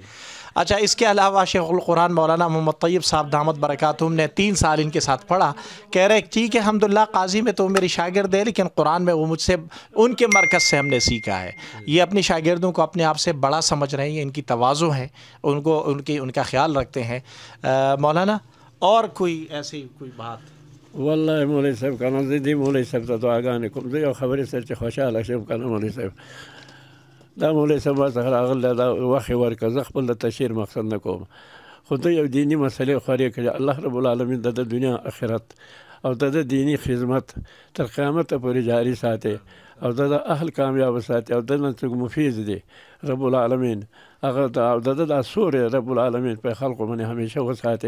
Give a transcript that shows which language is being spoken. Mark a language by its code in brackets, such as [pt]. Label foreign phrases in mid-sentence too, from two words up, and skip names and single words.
[ur] اچھا، اس کے علاوہ شیخ القرآن مولانا محمد طیب صاحب [ar] دامت برکاتهم [ur] نے 3 سال ان کے ساتھ پڑھا. کہہ رہے ٹھیک ہے الحمدللہ قاضی میں تو میری شاگرد ہے، لیکن قرآن میں وہ مجھ سے ان کے مرکز سے ہم نے سیکھا ہے. یہ اپنی شاگردوں کو اپنے آپ سے بڑا سمجھ رہے ہیں، ان کی تواضع ہے، ان کو ان کا خیال رکھتے ہیں. مولانا اور کوئی ایسی کوئی بات? [ps] والله مولوی صاحب کنه زه دې مولوی صاحب ته دعاګانې کوم. زه یو خبرې سره چې خوشحاله شم کنه مولوی صاحب، دا مولوی صاحب ما څخه راغلی دا وخت یې ورکړه، زه خپل د تشهیر مقصد نه کوم، خو ته یو دیني مسلې خورې کړه. [ar] الله رب العالمین [ps] د دنیا آخرت او د دینی خدمت تر قیامت پورې جاری ساتي او د اهل کامیاب ساتي او د نن څوک مفید دي [ar] رب العالمین [ps] هغه د سور [ar] رب العالمین [ps] په خلقو باندې همیشه وساتي.